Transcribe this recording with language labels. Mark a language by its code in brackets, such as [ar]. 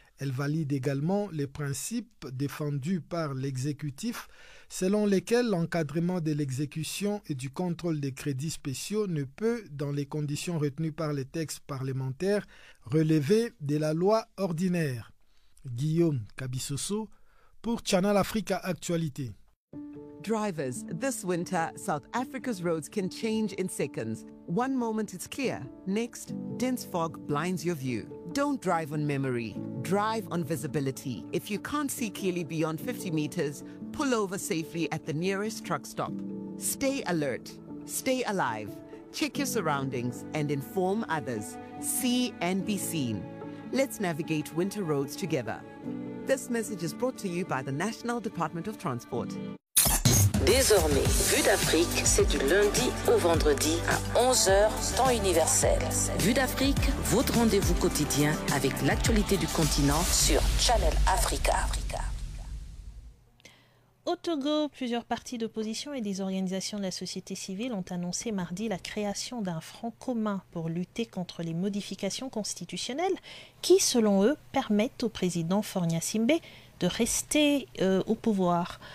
[fr] Elle valide également les principes défendus par l'exécutif, selon lesquels l'encadrement de l'exécution et du contrôle des crédits spéciaux ne peut, dans les conditions retenues par les textes parlementaires, relever de la loi ordinaire. Guillaume Kabisoso pour Channel Africa Actualité. [en] Drivers, this winter, South Africa's roads can change in seconds. One moment it's clear, next, dense fog blinds your view. Don't drive on memory, drive on visibility. If you can't see clearly beyond 50 meters, pull over safely at the nearest truck stop. Stay alert, stay alive, check your surroundings and inform others. See and be seen. Let's navigate winter roads together. This message is brought to you by the National Department of Transport. [fr] Désormais, Vue d'Afrique, c'est du lundi au vendredi à 11h, temps universel. Vue d'Afrique, votre rendez-vous quotidien avec l'actualité du continent sur Channel Africa. Au Togo, plusieurs partis d'opposition et des organisations de la société civile ont annoncé mardi la création d'un front commun pour lutter contre les modifications constitutionnelles qui, selon eux, permettent au président Fornia Simbe de rester au pouvoir.